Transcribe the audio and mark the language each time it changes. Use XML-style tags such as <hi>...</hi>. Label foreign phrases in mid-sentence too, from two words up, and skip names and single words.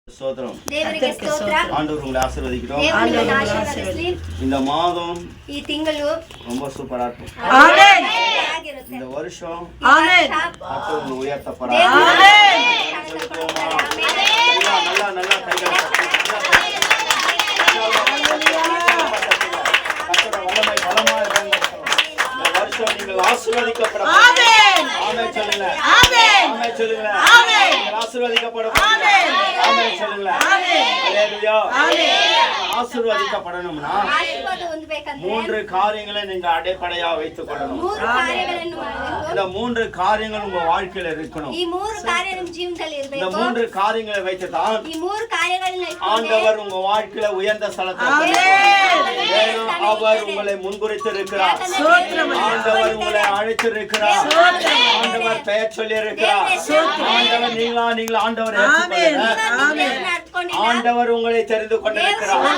<ta>ஸ்தோத்திரம்.</ta> <kn>ದೇವರಿಗೆ ಸ್ತೋತ್ರ.</kn> <ta>ஆண்டவர் உங்களை ஆசீர்வதிக்கிறோம்.</ta> <kn>ದೇವರನ್ನು ಆಶೀರ್ವದಿಸಲಿ.</kn> <ta>இந்த மாதம்</ta> <kn>ಈ ತಿಂಗಳು</kn> <ta>ரொம்ப சூப்பரா இருக்கும்.</ta> <kn>ಆಮೆನ್.</kn> <ta>இந்த வருஷம்</ta> <kn>ಆಮೆನ್.</kn> <ta>கர்த்தர் உங்களை உயர்த்தப்படாது.</ta> <kn>ಆಮೆನ್.</kn> <ta>நல்லா நல்லா கைகள் கர்த்தருடைய வல்லமை பலமாய் பயன்படுத்தணும். இந்த வருஷம் நீங்கள் ஆசீர்வதிக்கப்பட ஆமென். ஆமென் சொல்லுங்க. ஆமென். ஆமென் சொல்லுங்க. ஆமென். நீங்கள் ஆசீர்வதிக்கப்பட ஆமென். ஆமென் சொல்லுங்க. ஆமென். ஹalleluya. ஆமென். ஆசீர்வதிக்கப்படணும்னா</ta> <kn>ಆಶೀರ್ವಾದ ಹೊಂದಬೇಕಂದ್ರೆ</kn> <ta>3 காரியங்களை நீங்க அடிப்படையா வைத்துக் கொள்ளணும்.</ta> <kn>3 ಕಾರ್ಯಗಳನ್ನು ಮಾಡಬೇಕು.</kn> <ta>இந்த 3 காரியங்கள் உங்க வாழ்க்கையில இருக்கணும்.</ta> <kn>ಈ 3 ಕಾರ್ಯ ನಿಮ್ಮ ಜೀವನದಲ್ಲಿ</kn> <ta>இந்த</ta> <kn>ಇರಬೇಕು.</kn> <ta>3 காரியங்களை வைத்து தான்</ta> <kn>ಈ 3 ಕಾರ್ಯಗಳನ್ನು</kn> <ta>ஆண்டவர் உங்க வாழ்க்கையில உயர்ந்த ஸ்தலத்தை அவர் உங்களை முன்குறித்து இருக்கிறார். ஆண்டவர் உங்களை அழைத்து இருக்கிறார். ஆண்டவர் பெயர் சொல்லி இருக்கிறார். ஆண்டவர் நீங்களா ஆண்டவர் ஆண்டவர் உங்களை தெரிந்து கொண்டிருக்கிறார்.</ta>